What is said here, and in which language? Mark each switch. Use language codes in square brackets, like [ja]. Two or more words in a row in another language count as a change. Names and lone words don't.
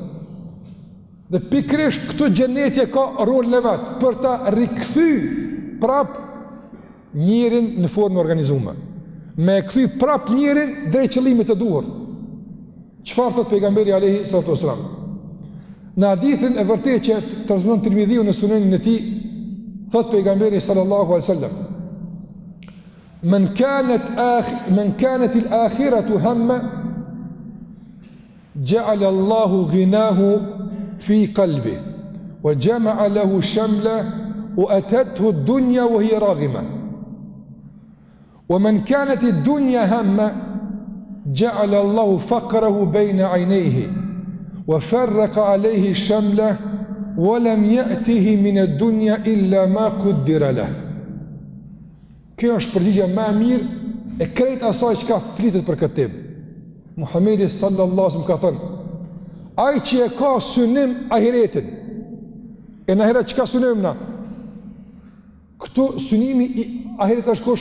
[sq] Dhe pikërisht këtë gjenetje ka rolin e vet për ta rikthy prap njërin në formë organizuar. Me kthy prap njërin drejt qëllimit të duhur. Çfarë thot pejgamberi [ar] عليه الصلاة والسلام? [sq] Në hadithin e vërtetë që transmeton Tirmidhiu në sunenin e tij, thot pejgamberi [ar] صلى الله عليه وسلم: "من كانت الآخرة همه جعل الله غناه في قلبه وجمع له شمله وأتته الدنيا وهي راغمة. ومن كانت الدنيا همه جعل الله فقره بين عينيه وفرق عليه شمله ولم يأته من الدنيا إلا ما قدر له. [sq] Kjo është përgjigja më e mirë e krejt asaj që ka flitet për këtë temë. Muhamedi [ar] صلى الله عليه وسلم [sq] ka thënë: ai që e ka synim ahiretin, e në ahiret që ka synim na? Këtu synimi i ahiret është kush?